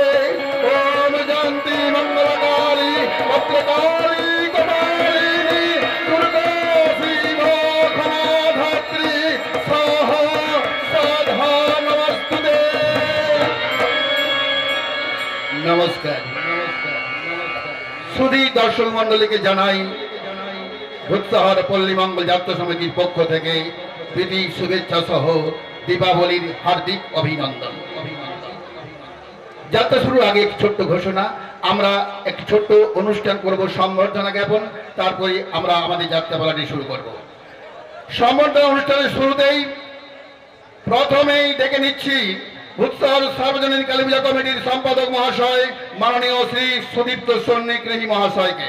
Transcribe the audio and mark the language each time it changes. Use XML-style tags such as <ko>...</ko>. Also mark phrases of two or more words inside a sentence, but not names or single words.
<sa>ओम जयंती मंगलकाली भद्रकाली कपालिनी दुर्गा शिव क्षमा धात्री स्वाहा साधा नमस्तुते।</sa> <bn>नमस्कार। সুধী দর্শক মণ্ডলী কে জানাই ভূতশহর পল্লী মঙ্গল যাত্রা সমিতির পক্ষ থেকে প্রীতি শুভেচ্ছা সহ দীপাবলির হার্দিক অভিনন্দন। যাত্রা শুরুর আগে এক ছোট্ট ঘোষণা, আমরা এক ছোট্ট অনুষ্ঠান করব সম্বর্ধনা জ্ঞাপন, তারপরে আমরা আমাদের যাত্রাপালাটি শুরু করব। সম্বর্ধনা অনুষ্ঠানের শুরুতেই প্রথমেই ডেকে নিচ্ছি ভূতশহর সার্বজনীন কালী পূজা কমিটির সম্পাদক মহাশয় মাননীয় শ্রী সুদীপ্ত সন্নিগ্রহী মহাশয়কে।</bn>